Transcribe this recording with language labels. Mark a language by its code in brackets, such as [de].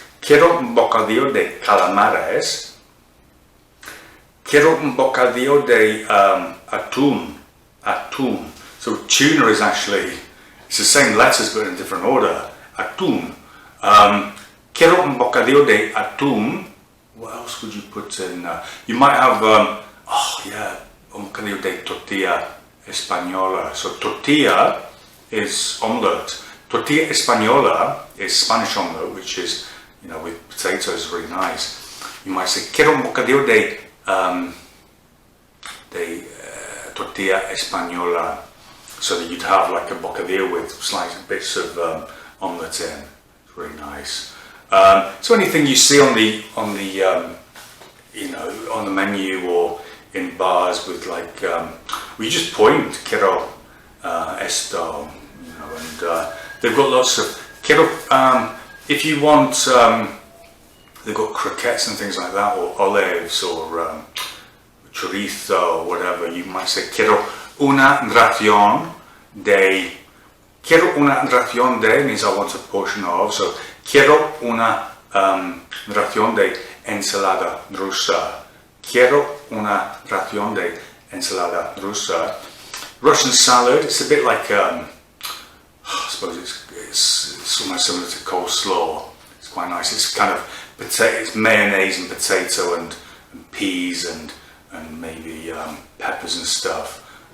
[es] Quiero un bocadillo de calamares. Quiero un bocadillo de atún. [en] So tuna is actually, it's the same letters but in a different order. [es] Atún. Quiero un bocadillo de atún. [en] What else would you put in? You might have, [es] un bocadillo de tortilla española. [en] So tortilla is omelette. Tortilla española is Spanish omelette, which is, you know, with potatoes, really nice. You might say, [es] quiero un bocadillo de tortilla española, [en] so that you'd have like a bocadillo with sliced bits of omelette in. It's really nice. So anything you see on the you know, on the menu or in bars with like, we just point, [es] quiero esto, [en] you know, and they've got lots of, quiero, if you want, they've got croquettes and things like that, or olives, or chorizo, or whatever. You might say, [es] quiero una ración de, [en] quiero una ración de means I want a portion of, so [es] quiero una ración de ensalada rusa. Quiero una ración de ensalada rusa. [en] Russian salad, it's a bit like, I suppose it's almost similar to coleslaw. It's quite nice. It's kind of it's mayonnaise and potato and peas and maybe peppers and stuff.